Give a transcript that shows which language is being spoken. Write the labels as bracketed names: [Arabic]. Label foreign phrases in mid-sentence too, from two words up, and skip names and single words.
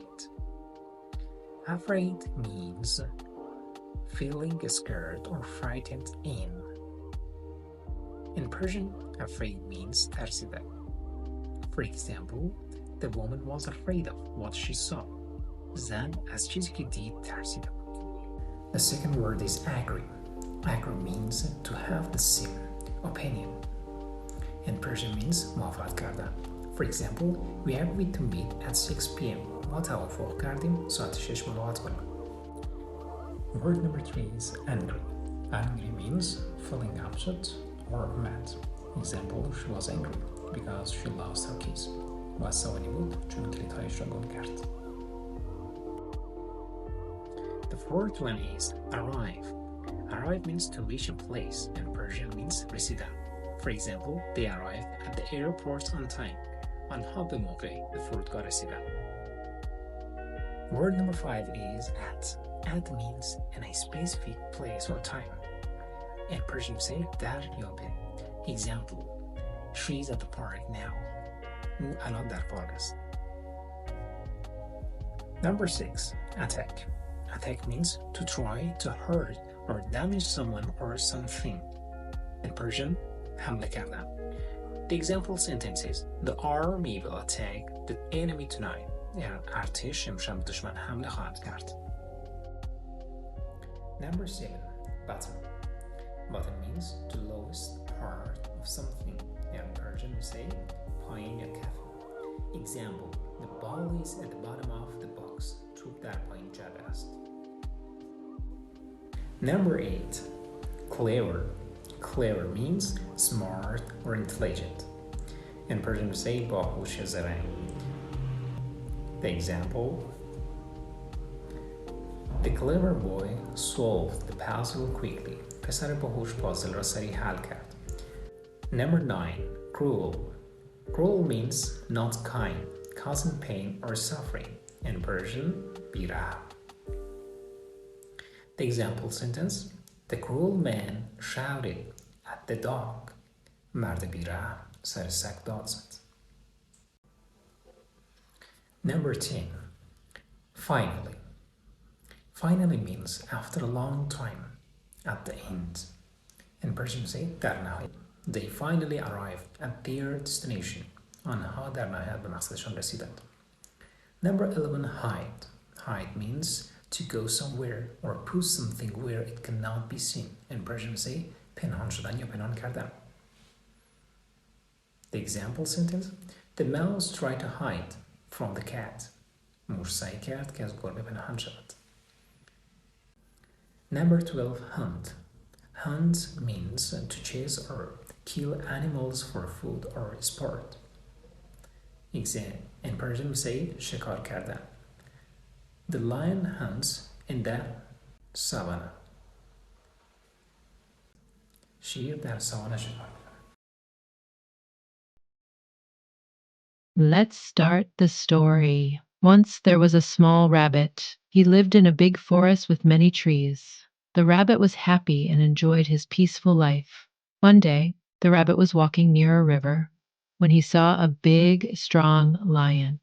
[English] Afraid means feeling scared or frightened in. In Persian, afraid means ترسیده. For example, the woman was afraid of what she saw. [Persian] زن از چیزی که دید ترسیده بود. [English] The second word is agree. Agree means to have the same opinion. In Persian means [Persian] موافقت کردن. [English] For example, we agreed to meet at 6 p.m. [Persian] ما توافق کردیم ساعت 6 ملاقات کنیم. [English] Word number 3 is angry. Angry means feeling upset or mad. Example, she was angry because she lost her keys. [Persian] و عصبانی بود چون کلیدهایش را گم کرد. [English] The fourth one is arrive. Arrive means to reach a place. In Persian means رسیدن. For example, they arrived at the airport on time. [Persian] آنها به موقع به فرودگاه رسیدند. [English] Word number 5 is at. At means in a specific place or time. In Persian you say [Persian] در یا به. [English] Example, she's at the park now. [Persian] او الان در پارک است. [English] Number 6, attack. Attack means to try to hurt or damage someone or something. In Persian, [Persian] حمله کردن. [English] The example sentence is, the army will attack the enemy tonight. [Persian] ارتش امشب دشمن حمله خواهد کرد. [English] Number 7, bottom. Bottom means the lowest part of something. In Persian we say [Persian] پایین یا کف. [English] Example, the ball is at the bottom of the box. [Persian] توپ در پایین جعبه است. [English] Number 8, clever. Clever means smart or intelligent. In Persian we say [Persian] باهوش زرنگ. [English] The example, the clever boy solved the puzzle quickly. [Persian] پسر باهوش پازل را سریع حل کرد. [English] Number 9, cruel. Cruel means not kind, causing pain or suffering. In Persian, بی‌رحم. The example sentence, the cruel man shouted at the dog. [Persian] مرد بی‌رحم سر سگ داد زد. [English] Number 10, finally. Finally means after a long time, at the end. In Persian say [Persian] در نهایت. [English] They finally arrived at their destination. [Persian] آنها در نهایت به مقصدشان رسیدند. [English] Number 11, hide. Hide means to go somewhere or put something where it cannot be seen. In Persian say [Persian] پنهان شدن یا پنهان کردن. [English] The example sentence, the mouse tried to hide from the cat. [Persian] موش سعی کرد که از گربه پنهان شود. [English] Number 12, hunt. Hunt means to chase or kill animals for food or sport. In Persian we say [Persian] شکار کردن. [English] The lion hunts in the savannah. [Persian] شیر در ساوانه شکار می‌کند. [English] Let's start the story. Once there was a small rabbit. He lived in a big forest with many trees. The rabbit was happy and enjoyed his peaceful life. One day, the rabbit was walking near a river when he saw a big, strong lion.